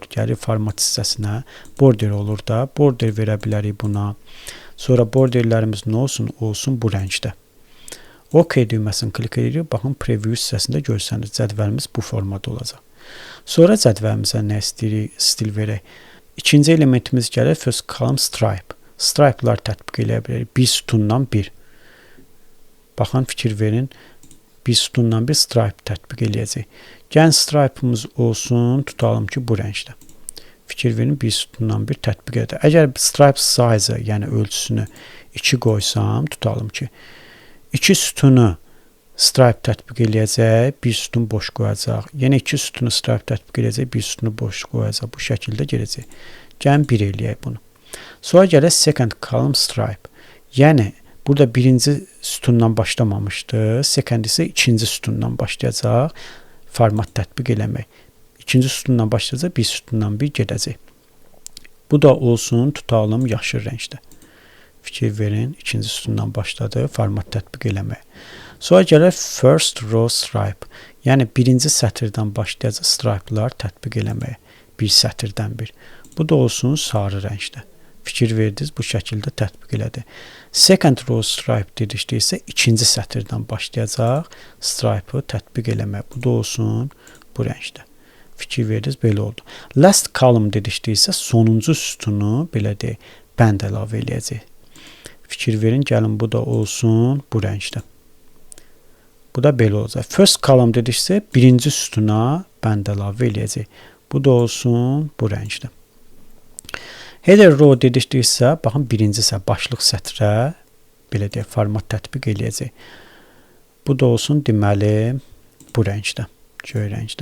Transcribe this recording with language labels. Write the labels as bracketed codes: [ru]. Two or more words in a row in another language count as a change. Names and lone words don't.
[az] Gəlir format hissəsinə, border olur da, border verə bilərik buna. Sonra borderlərimiz nə olsun? Olsun bu rəngdə. OK düyməsini klik edirik. Baxın, preview hissəsində görsəniz, cədvəlimiz bu formada olacaq. Sonra cədvəlimizə nə istəyirik? Stil verək. İkinci elementimiz gəlir [en] first column stripe. [az] Stripe'lar tətbiq eləyə bilərik. Bir sütundan bir. Baxın, fikir verin. Bir sütundan bir stripe tətbiq eləyəcək. Gəlin stripe'ımız olsun, tutalım ki, bu rəngdə. Fikir verin, bir sütundan bir tətbiq edək. Əgər [en] stripe size, [az] yəni ölçüsünü 2 qoysam, tutalım ki, 2 sütunu stripe tətbiq eləyəcək, bir sütun boş qoyacaq. Yenə 2 sütunu stripe tətbiq eləyəcək, bir sütunu boş qoyacaq. Bu şəkildə gələcək. Gəlin 1 eləyək bunu. Sonra gəlir [en] second column stripe. [az] Yəni, burada birinci sütundan başlamamışdı. Second isə ikinci sütundan başlayacaq. Format tətbiq eləmək. İkinci sütundan başlayacaq, bir sütundan bir gedəcək. Bu da olsun, tutalım yaşıl rəngdə. Fikir verin, ikinci sütundan başladı, format tətbiq eləmək. Sonra gəlir [en] first row stripe. [az] Yəni, birinci sətirdən başlayacaq stripe'lar tətbiq eləmək. Bir sətirdən bir. Bu da olsun sarı rəngdə. Fikir verdiniz, bu şəkildə tətbiq elədi. [en] Second row stripe [az] dedikdə isə ikinci sətirdən başlayacaq stripe-ı tətbiq eləmək. Bu da olsun bu rəngdə. Fikir verdiniz, belə oldu. [en] Last column [az] dedikdə isə sonuncu sütunu belə deyək, bənd əlavə eləyəcək. Fikir verin, gəlin bu da olsun bu rəngdə. Bu da belə olacaq. [en] First column [az] dediksə birinci sütuna bənd əlavə eləyəcək. Bu da olsun bu rəngdə. [en] Header row [az] dedikdə isə, baxın, birinci isə başlıq sətrə belə deyək, format tətbiq eləyəcək. Bu da olsun, deməli, bu rəngdə, göy rəngdə.